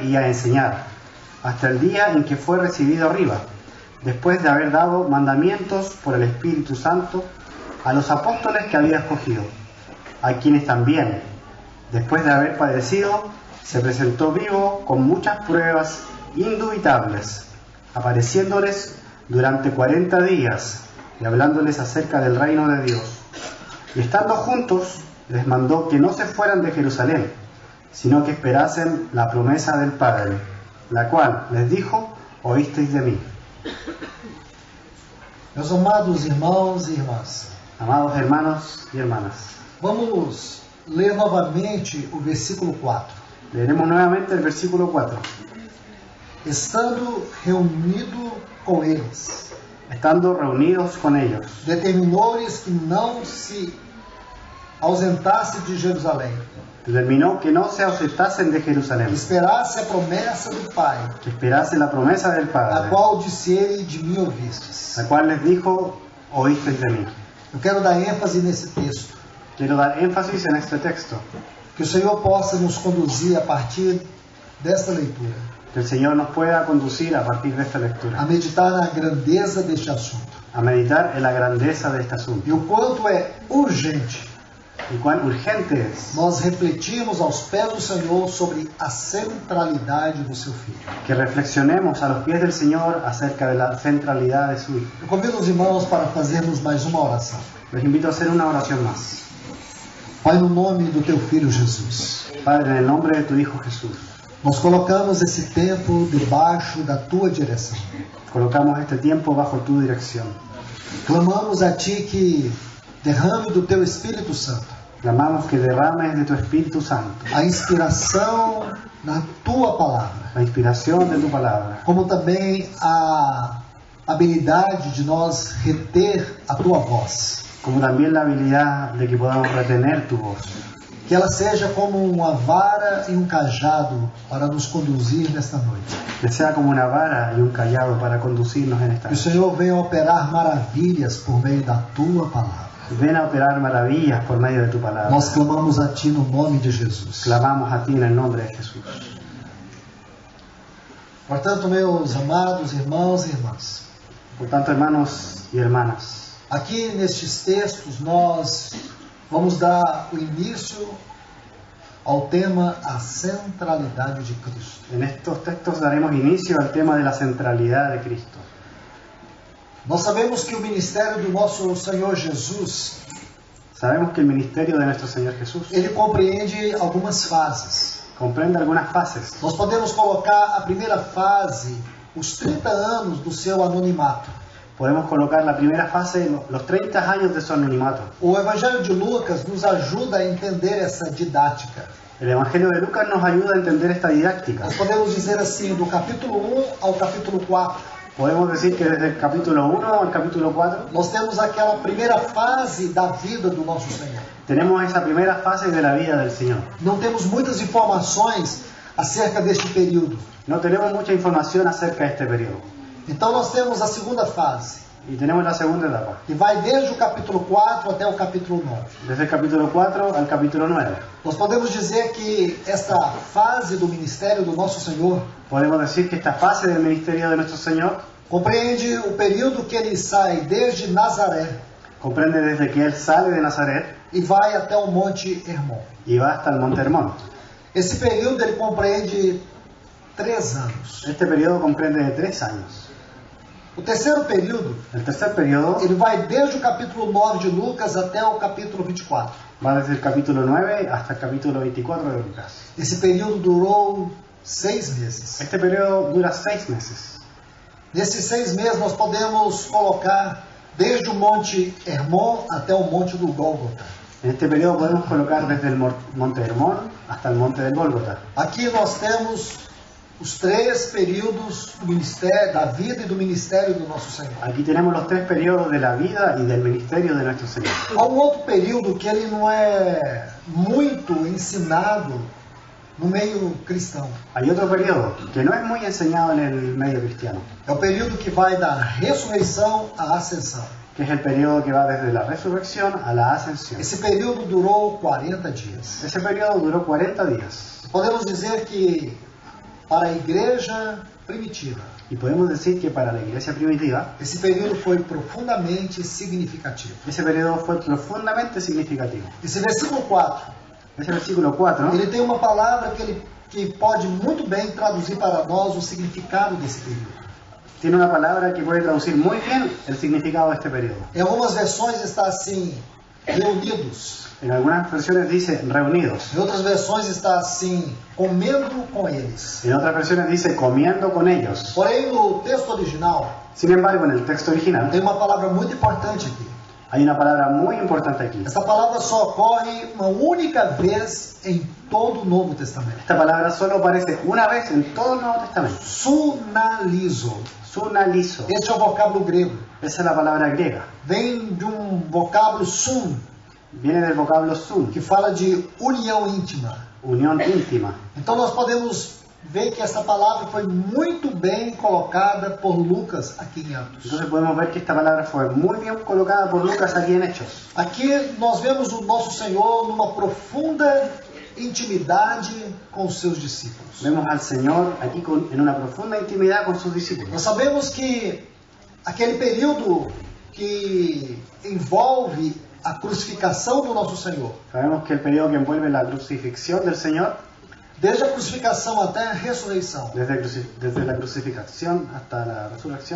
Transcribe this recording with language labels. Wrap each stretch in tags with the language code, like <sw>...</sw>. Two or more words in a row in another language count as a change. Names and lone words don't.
<es>y a enseñar, hasta el día en que fue recibido arriba, después de haber dado mandamientos por el Espíritu Santo a los apóstoles que había escogido, a quienes también, después de haber padecido, se presentó vivo con muchas pruebas indubitables, apareciéndoles durante 40 días y hablándoles acerca del reino de Dios. Y estando juntos, les mandó que no se fueran de Jerusalén, sino que esperasen la promesa del Padre, la cual les dijo: oísteis de mí.</es> <pt>Meus amados irmãos e irmãs,</pt> <es>Amados hermanos y hermanas,</es> <pt>vamos ler novamente o versículo 4.</pt> <es>leeremos nuevamente el versículo 4.</es> <pt>Estando reunido com eles,</pt> <es>Estando reunidos con ellos,</es> <pt>determinou-lhes que não se ausentasse de Jerusalém,</pt> <es>determinó que no se ausentasen de Jerusalén,</es> <pt>esperasse a promessa do Pai,</pt> <es>que esperasen la promesa del</es> <pt>a</pt> <es>Padre,</es> <pt>qual dissere de mim ouvistes.</pt> <es>la cual les dijo: oísteis de mí.</es> <pt>Eu quero dar ênfase nesse texto,</pt> <es>Quiero dar énfasis en este texto,</es> <pt>que o Senhor possa nos conduzir a partir desta leitura,</pt> <es>que el Señor nos pueda conducir a partir de esta</es> <pt>a</pt> <es>lectura,</es> <pt>meditar na grandeza deste assunto</pt> <es>a meditar en la grandeza de este asunto,</es> <pt>e o quanto é urgente</pt> <es>y cuán urgente es</es> <pt>nós refletirmos aos pés do Senhor sobre a centralidade do seu Filho.</pt> <es>que reflexionemos a los pies del Señor acerca de la centralidad de su Hijo.</es> <pt>Eu convido os irmãos para fazermos mais uma oração.</pt> <es>Les invito a hacer una oración más.</es> <pt>Pai, no nome do Teu Filho Jesus,</pt> <es>Padre, en el nombre de tu Hijo Jesús,</es> <pt>nós colocamos esse tempo debaixo da Tua direção.</pt> <es>colocamos este tiempo bajo tu dirección.</es> <pt>Clamamos a Ti que derrame do Teu Espírito Santo</pt> <es>Clamamos que derrames de tu Espíritu Santo</es> <pt>a inspiração na Tua palavra,</pt> <es>la inspiración de tu palabra,</es> <pt>como também a habilidade de nós reter a Tua voz.</pt> <es>como también la habilidad de que podamos retener tu voz.</es> <pt>Que ela seja como uma vara e um cajado para nos conduzir nesta noite.</pt> <es>Que sea como una vara y un callado para conducirnos en esta</es> <pt>Que o</pt> <es>noche.</es> <pt>Senhor venha operar maravilhas por meio da Tua palavra.</pt> <es>Ven a operar maravillas por medio de tu palabra.</es> <pt>Nós clamamos a Ti no nome de Jesus.</pt> <es>Clamamos a ti en el nombre de Jesús.</es> <pt>Portanto, meus amados irmãos e irmãs,</pt> <es>Por tanto, hermanos y hermanas,</es> <pt>aqui nestes textos nós vamos dar o início ao tema a centralidade de Cristo.</pt> <es>en estos textos daremos inicio al tema de la centralidad de Cristo.</es> <pt>Nós sabemos que o ministério do nosso Senhor Jesus,</pt> <es>Sabemos que el ministerio de nuestro Señor Jesús</es> <pt>ele compreende algumas fases.</pt> <es>comprende algunas fases.</es> <pt>Nós podemos colocar a primeira fase, os 30 anos do seu anonimato.</pt> <es>Podemos colocar la primera fase, los 30 años de su anonimato.</es> <pt>O Evangelho de Lucas nos ajuda a entender essa didática.</pt> <es>El Evangelio de Lucas nos ayuda a entender esta didáctica.</es> <pt>Nós podemos dizer assim, do capítulo 1 ao capítulo 4,</pt> <es>Podemos decir que desde el capítulo 1 al capítulo 4</es> <pt>nós temos aquela primeira fase da vida do nosso Senhor.</pt> <es>tenemos esa primera fase de la vida del Señor.</es> <pt>Não temos muitas informações acerca deste período.</pt> <es>No tenemos mucha información acerca de este periodo.</es> <pt>Então nós temos a segunda fase,</pt> <es>Y tenemos la segunda etapa,</es> <pt>que vai desde o capítulo 4 até o capítulo 9.</pt> <es>desde el capítulo 4 al capítulo 9.</es> <pt>Nós podemos dizer que esta fase do ministério do nosso Senhor</pt> <es>Podemos decir que esta fase del ministerio de nuestro Señor</es> <pt>compreende o período que ele sai desde Nazaré</pt> <es>comprende desde que Él sale de Nazaret</es> <pt>e vai até o Monte Hermon.</pt> <es>y va hasta el Monte Hermón.</es> <pt>Esse período ele compreende 3 anos.</pt> <es>Este periodo comprende de 3 años.</es> <pt>O terceiro período</pt> <es>El tercer periodo</es> <pt>ele vai desde o capítulo 9 de Lucas até o capítulo 24.</pt> <es>va desde el capítulo 9 hasta el capítulo 24 de Lucas.</es> <pt>Esse período durou 6 meses.</pt> <es>Este periodo dura 6 meses.</es> <pt>Nesses 6 meses nós podemos colocar desde o Monte Hermon até o Monte do Gólgota.</pt> <es>En este periodo podemos colocar desde el Monte Hermón hasta el Monte del Gólgota.</es> <pt>Aqui nós temos os 3 períodos do ministério, da vida e do ministério do nosso Senhor.</pt> <es>Aquí tenemos los 3 periodos de la vida y del ministerio de nuestro Señor.</es> <pt>Há um outro período que ele não é muito ensinado no meio cristão.</pt> <es>Hay otro periodo que no es muy enseñado en el medio cristiano,</es> <pt>É o período que vai da ressurreição à ascensão.</pt> <es>que es el periodo que va desde la resurrección a la ascensión.</es> <pt>Esse período durou 40 dias.</pt> <es>Ese periodo duró 40 días.</es> <pt>Podemos dizer que para a igreja primitiva,</pt> <es>Y podemos decir que para la iglesia primitiva,</es> <pt>esse período foi profundamente significativo.</pt> <es>ese periodo fue profundamente significativo.</es> <pt>Esse versículo 4,</pt> <es>Ese versículo 4</es> <pt>ele tem uma palavra que pode muito bem traduzir para nós o significado desse período.</pt> <es>tiene una palabra que puede traducir muy bien el significado de este periodo.</es> <pt>Em algumas versões está assim, reunidos.</pt> <es>En algunas versiones dice reunidos.</es> <pt>Em outras versões está assim, comendo com eles.</pt> <es>En otras versiones dice comiendo con ellos.</es> <pt>Porém, no texto original,</pt> <es>Sin embargo, en el texto original</es> <pt>tem uma palavra muito importante aqui.</pt> <es>hay una palabra muy importante aquí.</es> <pt>Essa palavra só ocorre uma única vez em todo o Novo Testamento.</pt> <es>Esta palabra solo aparece una vez en todo el Nuevo Testamento.</es> <pt>Sunalizo.</pt> <es>Sunalizo.</es> <pt>Este é o vocábulo grego.</pt> <es>Esa es la palabra griega.</es> <pt>Vem de um vocábulo sun,</pt> <es>Viene del vocablo sun,</es> <pt>que fala de união íntima.</pt> <es>unión íntima.</es> <pt>Então nós podemos ver que essa palavra foi muito bem colocada por Lucas aqui em Atos.</pt> <es>Entonces podemos ver que esta palabra fue muy bien colocada por Lucas aquí en Hechos.</es> <pt>Aqui nós vemos o nosso Senhor numa profunda intimidade com os seus discípulos.</pt> <es>Vemos al Señor aquí en una profunda intimidad con sus discípulos.</es> <pt>Nós sabemos que aquele período que envolve a crucificação do nosso Senhor,</pt> <es>Sabemos que el periodo que envuelve la crucifixión del Señor,</es> <pt>desde a crucificação até a ressurreição.</pt> <es>desde la crucificación hasta la resurrección,</es>